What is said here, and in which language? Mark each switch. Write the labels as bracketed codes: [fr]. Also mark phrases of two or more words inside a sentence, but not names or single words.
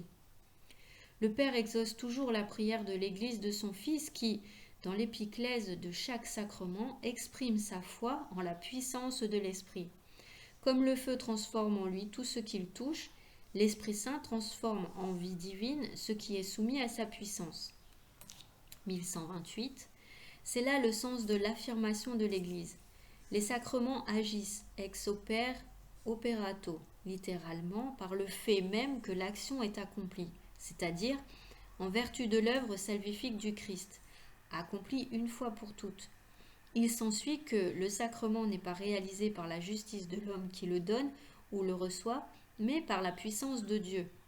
[fr] Le Père exauce toujours la prière de l'Église de son Fils qui, dans l'épiclèse de chaque sacrement, exprime sa foi en la puissance de l'Esprit. Comme le feu transforme en lui tout ce qu'il touche, l'Esprit Saint transforme en vie divine ce qui est soumis à sa puissance. 1128. C'est là le sens de l'affirmation de l'Église. Les sacrements agissent [la] ex opere operato, [fr] littéralement par le fait même que l'action est accomplie, c'est-à-dire en vertu de l'œuvre salvifique du Christ, accomplie une fois pour toutes. Il s'ensuit que le sacrement n'est pas réalisé par la justice de l'homme qui le donne ou le reçoit, mais par la puissance de Dieu.